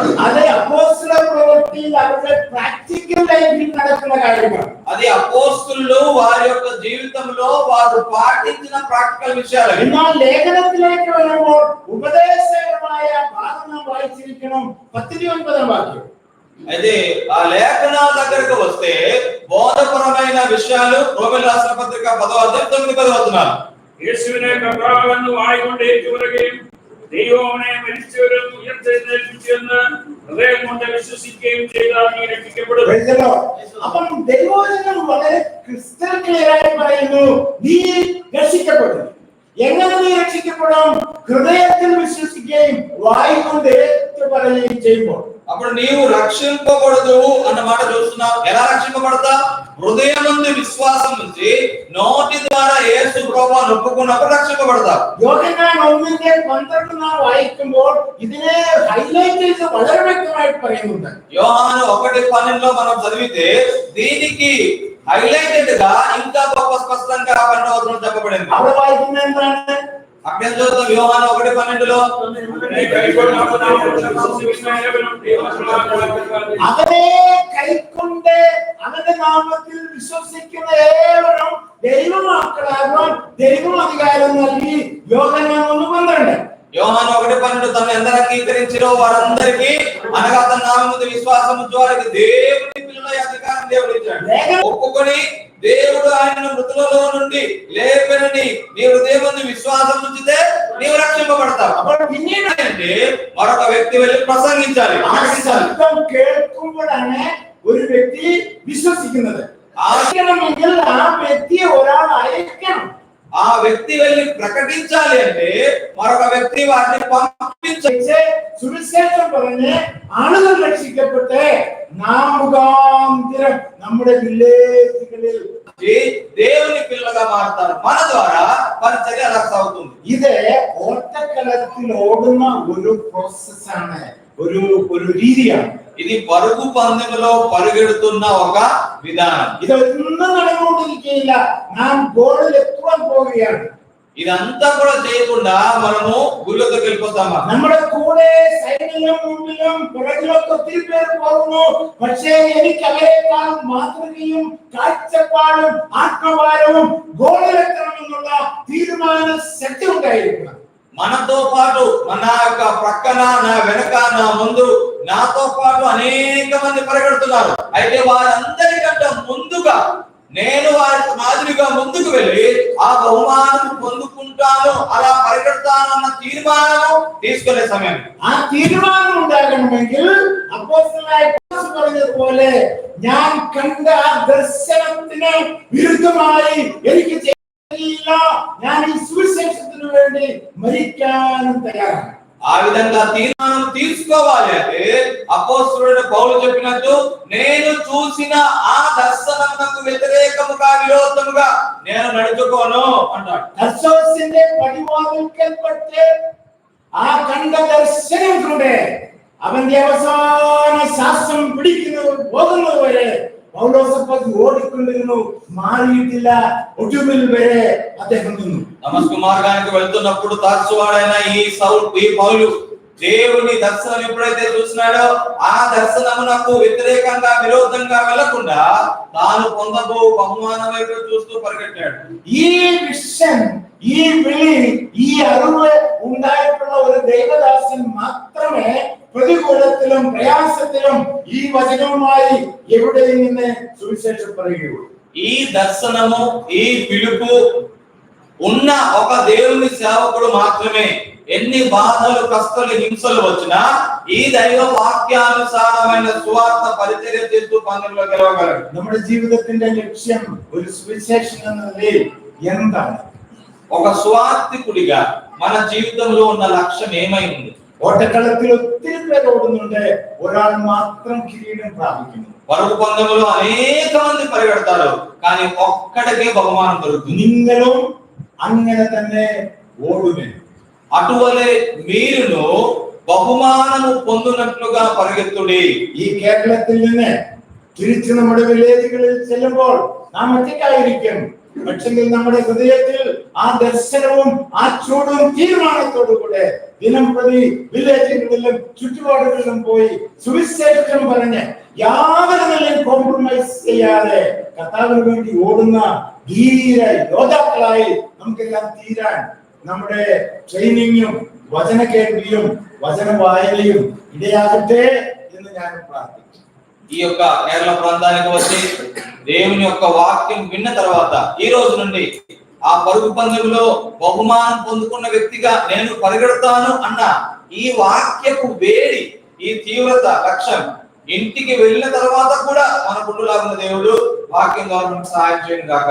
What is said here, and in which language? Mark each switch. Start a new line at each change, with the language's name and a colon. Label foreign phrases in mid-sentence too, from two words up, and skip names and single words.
Telugu: అదే అపోస్తల ప్రవృత్తిలో అవే
English: practical life
Telugu: నడుస్తున్న కార్యక్రమం. అది అపోస్తలులు వారి యొక్క జీవితంలో వారు పాటించిన ప్రాక్టికల్ విషయాలు.
Malayalam: എന്നാൽ ലേഖനത്തിലേക്ക് വരുമ്പോൾ ഉപദേശപരമായ ഭാഗം വായിച്ചിരിക്കണം. 19-ാം വാക്യം.
Telugu: అయితే ఆ లేఖనాల దగ్గరకు వస్తే బోధపరమైన విషయాలు రోమీయులకు రాసిన పత్రిక 10వ అధ్యాయం 9-10 వచనాలు.
Malayalam: യേശുവിനെ കർത്താവെന്ന് വായ്കൊണ്ട് ഏറ്റുപറയുകയും ദൈവമവനെ മരിച്ചവരിൽ ഉയർത്തെഴുന്നേൽപ്പിച്ചെന്ന് ഹൃദയം കൊണ്ട് വിശ്വസിക്കുകയും ചെയ്താൽ നീ രക്ഷിക്കപ്പെടും. അപ്പം ദൈവവചനം വളരെ
English: crystal clear
Malayalam: ആയി പറയുന്നു, നീ രക്ഷിക്കപ്പെടും. എങ്ങനെ നീ രക്ഷിക്കപ്പെടും? ഹൃദയത്തിൽ വിശ്വസിക്കുകയും വായ്കൊണ്ട് ഏറ്റുപറയുകയും ചെയ്യുമ്പോൾ.
Telugu: అప్పుడు నీవు రక్షింపబడదు అన్న మాట చూస్తున్నావు. ఎలా రక్షింపబడతా? హృదయమందు విశ్వాసం నుంచి నోటి ద్వారా యేసు ప్రభువును ఒప్పుకున్నప్పుడు రక్షింపబడతారు.
Malayalam: യോഹന്നാൻ 1:12 നാം വായിക്കുമ്പോൾ ഇതിനെ ഹൈലൈറ്റ് ചെയ്ത് വളരെ വ്യക്തമായിട്ട് പറയുന്നുണ്ട്.
Telugu: యోహాను 1:12 మనం చదివితే దీనికి హైలైటెడ్ గా ఇంకా గొప్ప స్పష్టంగా 12వ వచనంలో చెప్పబడింది.
Malayalam: അവിടെ വായിക്കുന്നത് എന്താണ്?
Telugu: అక్కడ చూద్దాం యోహాను 1:12
Malayalam: അവനെ കൈക്കൊണ്ട് അവന്റെ നാമത്തിൽ വിശ്വസിക്കുന്ന ഏവരും ദൈവമക്കളാകുവാൻ ദൈവം അധികാരം നൽകി. യോഹന്നാൻ 1:12.
Telugu: యోహాను 1:12 తను ఎందరు అంగీకరించారో వారందరికీ అనగా తన నామమున విశ్వాసం ఉంచు వారికి దేవుని పిల్లల అధికారం దేవుడు ఇచ్చాడు. ఒప్పుకొని దేవుడు ఆయనను మృతులలో నుండి లేపెనని నీ హృదయమందు విశ్వాసం ఉంచితే నీవు రక్షింపబడతావు.
Malayalam: അപ്പോൾ പിന്നീട്
Telugu: అంటే మరొక వ్యక్తి వెళ్ళి ప్రసంగించాలి.
Malayalam: ആ ശബ്ദം കേൾക്കുമ്പോഴാണ് ഒരു വ്യക്തി വിശ്വസിക്കുന്നത്. ആശ്രയമെങ്കിൽ ആ വ്യക്തിയെ ഒരാൾ അയക്കണം.
Telugu: ఆ వ్యక్తి వెళ్ళి ప్రకటించాలి అంటే మరొక వ్యక్తి వారిని పంపించే
Malayalam: സുവിശേഷം പറഞ്ഞ് ആളുകൾ രക്ഷിക്കപ്പെട്ട് നാം മുഖാന്തരം നമ്മുടെ വില്ലേജുകളിൽ
Telugu: దేవుని పిల్లగా మారుతారు. మన ద్వారా పరిచర్య అలా సాగుతుంది.
Malayalam: ഇത് ഓട്ടക്കളത്തിൽ ഓടുന്ന ഒരു പ്രോസസ്സാണ്, ഒരു രീതിയാണ്.
Telugu: ఇది పరుగు పందెంలో పరిగెడుతున్న ఒక విధానం.
Malayalam: ഇതൊന്നും നടന്നുകൊണ്ടിരിക്കുകയില്ല. നാം ഗോളിൽ എത്തുവാൻ പോവുകയാണ്.
Telugu: ఇదంతా కూడా చేయకుండా మనము గుళ్ళకి వెళ్ళిపోతామా?
Malayalam: നമ്മുടെ കൂടെ സൈഡിലും മുമ്പിലും പുറകിലൊക്കെ ഒത്തിരി പേർ പോകുന്നു. പക്ഷേ എനിക്ക് അവരെക്കാൾ മാതൃകയും കാഴ്ചപ്പാടും ആത്മഭാരവും ഗോളിലെത്തണമെന്നുള്ള തീരുമാന ശക്തി ഉണ്ടായിരിക്കണം.
Telugu: మనతో పాటు మన యొక్క ప్రక్కన, నా వెనక, నా ముందు నాతో పాటు అనేక మంది పరిగెడుతున్నారు. అయితే వారందరికంటే ముందుగా నేను వారికి మాదిరిగా ముందుకు వెళ్ళి ఆ బహుమానం పొందుకుంటాను, అలా పరిగెడతాను అన్న తీర్మానం తీసుకునే సమయం.
Malayalam: ആ തീരുമാനം ഉണ്ടാകണമെങ്കിൽ അപ്പോസ്തലനായ പൗലോസ് പറഞ്ഞതുപോലെ ഞാൻ കണ്ട ആ ദർശനത്തിന് വിരുദ്ധമായി എനിക്ക് ചെയ്യില്ല, ഞാൻ ഈ സുവിശേഷത്തിന് വേണ്ടി മരിക്കാനും തയ്യാറാണ്.
Telugu: ఆ విధంగా తీర్మానం తీసుకోవాలి. అంటే అపోస్తలుడైన పౌలు చెప్పినట్టు నేను చూసిన ఆ దర్శనమునకు వ్యతిరేకముగా విరోధముగా నేను నడుచుకోను అంటాడు.
Malayalam: ദർശനത്തിന്റെ പടിവാതിൽക്കൽപ്പെട്ട് ആ കണ്ട ദർശനത്തിലൂടെ അവന്റെ അവസാന ശ്വാസം പിടിക്കുന്നത് പോകുന്നത് വരെ പൗലോസ് ഓടിക്കൊണ്ടിരുന്നു, മാറിയിട്ടില്ല. ഒടുവിൽ വരെ അദ്ദേഹം നിന്നു.
Telugu: దమస్కు మార్గానికి వెళ్తున్నప్పుడు తార్సువాడైన ఈ పౌలు దేవుని దర్శనం ఎప్పుడైతే చూసినాడో ఆ దర్శనమునకు వ్యతిరేకంగా విరోధంగా వెళ్లకుండా తాను పొందబో బహుమానం వైపు చూస్తూ పరిగెట్టాడు.
Malayalam: ഈ വിഷൻ, ഈ വിളി, ഈ അറിവ് ഉണ്ടായിട്ടുള്ള ഒരു ദൈവദാസൻ മാത്രമേ പ്രതികൂലത്തിലും പ്രയാസത്തിലും ഈ വചനവുമായി എവിടെയും നിന്ന് സുവിശേഷം പറയുകയുള്ളൂ.
Telugu: ఈ దర్శనము, ఈ పిలుపు ఉన్న ఒక దేవుని సేవకుడు మాత్రమే ఎన్ని బాధలు, కష్టాలు, హింసలు వచ్చినా ఈ దైవ వాక్యానుసారమైన సువార్త పరిచర్య చేస్తూ పందెంలో గెలవగలడు.
Malayalam: നമ്മുടെ ജീവിതത്തിന്റെ ലക്ഷ്യം ഒരു സുവിശേഷൻ എന്ന നിലയിൽ എന്താണ്?
Telugu: ఒక సువార్తికుడిగా మన జీవితంలో ఉన్న లక్ష్యం ఏమై ఉంది?
Malayalam: ഓട്ടക്കളത്തിൽ ഒത്തിരി പേർ ഓടുന്നുണ്ട്, ഒരാൾ മാത്രം കിരീടം പ്രാപിക്കുന്നു.
Telugu: పరుగు పందెంలో అనేక మంది పరిగెడతారు, కానీ ఒక్కడికే బహుమానం దొరుకుతుంది.
Malayalam: നിങ്ങളും അങ്ങനെ തന്നെ ഓടുമേ.
Telugu: అటువలే మీరును బహుమానము పొందునట్లుగా పరిగెత్తుడి.
Malayalam: ഈ കേരളത്തിൽ നിന്ന് തിരിച്ചു നമ്മുടെ വില്ലേജുകളിൽ ചെല്ലുമ്പോൾ നാം ഒറ്റയ്ക്കായിരിക്കും. പക്ഷെങ്കിൽ നമ്മുടെ ഹൃദയത്തിൽ ആ ദർശനവും ആ ചൂടും തീരുമാനത്തോടുകൂടെ ദിനം പ്രതി വില്ലേജുകളിലും ചുറ്റുപാടുകളിലും പോയി സുവിശേഷം പറഞ്ഞ് യാതൊരു നിലയും കോംപ്രമൈസ് ചെയ്യാതെ കർത്താവിന് വേണ്ടി ഓടുന്ന ധീര യോദ്ധാക്കളായി നമുക്കെല്ലാം തീരാൻ നമ്മുടെ ട്രെയിനിങ്ങും വചന കേൾവിയും വചന വായനയും ഇടയാകട്ടെ എന്ന് ഞാൻ പ്രാർത്ഥിക്കുന്നു.
Telugu: ఈ యొక్క కేరళ ప్రాంతానికి వచ్చి దేవుని యొక్క వాక్యం విన్న తర్వాత ఈ రోజు నుండి ఆ పరుగు పందెంలో బహుమానం పొందుకున్న వ్యక్తిగా నేను పరిగెడతాను అన్న ఈ వాక్యపు వేడి, ఈ తీవ్రత, లక్ష్యం ఇంటికి వెళ్ళిన తర్వాత కూడా మన పుట్టులాగున్న దేవుడు వాక్యం ద్వారా మనకు సహాయం చేయను గాక.